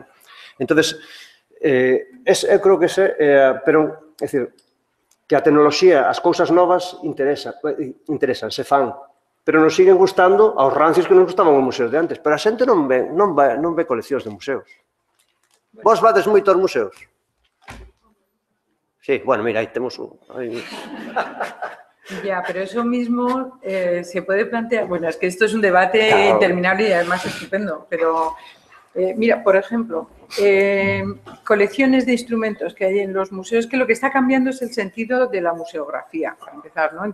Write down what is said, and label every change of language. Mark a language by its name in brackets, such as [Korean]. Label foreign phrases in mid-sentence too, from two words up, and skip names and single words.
[Galician] Entonces, eu creo que pero, é dicir, que a tecnoloxía, as cousas novas interesan, se fan, pero nos siguen gustando aos rancios que nos gustaban os museos de antes. Pero a xente non ve coleccións de museos. Vos vades moito aos museos? Sí, bueno, mira, aí temos un... [Spanish] Ya, pero eso mismo se puede plantear... Bueno, es que esto es un debate interminable y además estupendo, pero... mira, por ejemplo, colecciones de instrumentos que hay en los museos, que lo que está cambiando es el sentido de la museografía, para empezar, ¿no?